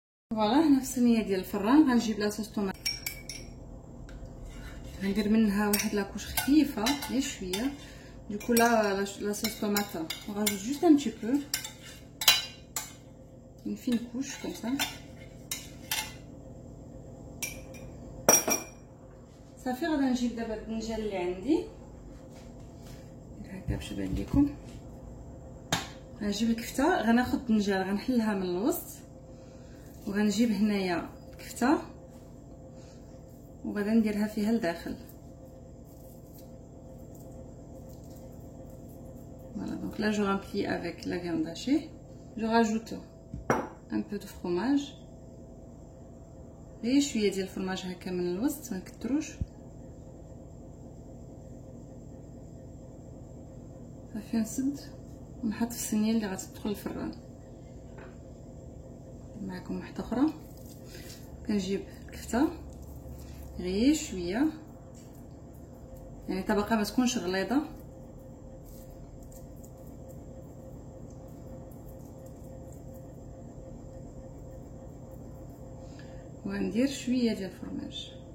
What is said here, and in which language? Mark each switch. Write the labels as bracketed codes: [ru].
[ar] فوالا هنا في الصينيه ديال الفران غنجيب لاصوص طوماط، غندير منها واحد لاكوش خفيفه غير شويه. [fr] دوكو لا صوص طوماط on rajoute juste un petit peu, une fine couche comme ça. [ar] صافي غادي نجيب دابا الدنجال اللي عندي هكا باش يبان لكم. غنجيب الكفته، غناخد الدنجال غنحلها من الوسط، وغنجيب هنايا الكفته وغادي نديرها فيها لداخل. [fr] Voilà, donc là je remplis avec la viande hachée. Je rajoute un peu de fromage. [ar] غير شويه ديال الفرماج هكا من الوسط، ما نكتروش. صافي نسد ونحط في الصينيه اللي غتدخل الفران. معكم واحده اخرى. كنجيب الكفته غير شويه، يعني طبقه ما تكونش غليظه، وندير شويه ديال الفرماج.